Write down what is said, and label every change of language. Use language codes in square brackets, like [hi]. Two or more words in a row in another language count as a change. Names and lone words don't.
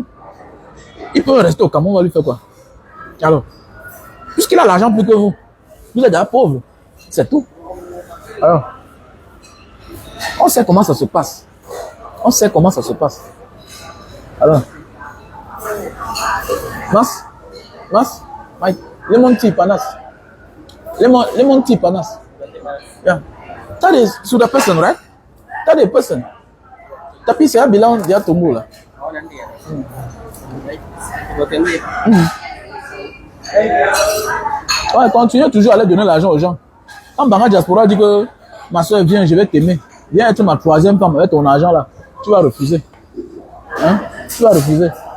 [fr] Il peut rester au Cameroun, on va lui faire quoi? Alors, puisqu'il a l'argent plus que vous êtes déjà pauvre, c'est tout. Alors, on sait comment ça se passe. On sait comment ça se passe. Alors, Mike, [en] lemon tea, panas. Lemon tea, panas. Yeah. That is to the person, right? That is person. [ms] Tapi saya bilang dia tunggu lah. [fr] Ouais, continuez toujours à aller donner l'argent aux gens. Quand Banga Diaspora dit que ma soeur viens, je vais t'aimer. Viens être ma troisième femme avec ton argent là. Tu vas refuser. Hein? Tu vas refuser.